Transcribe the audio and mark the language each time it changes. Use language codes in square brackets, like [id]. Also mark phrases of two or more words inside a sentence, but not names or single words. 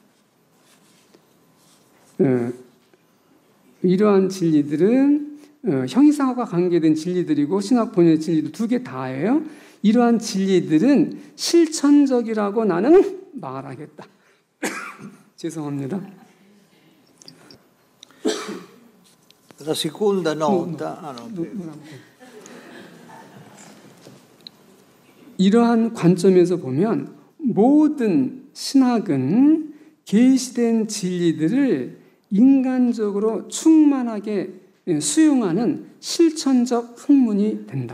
[ko] 이러한 진리들은 형이상학과 관계된 진리들이고 신학 본연의 진리도 두 개 다예요. 이러한 진리들은 실천적이라고 나는 말하겠다. 죄송합니다. [it] La seconda nota. [ko] 이러한 관점에서 보면 모든 신학은 계시된 진리들을 인간적으로 충만하게 수용하는 실천적 학문이 된다.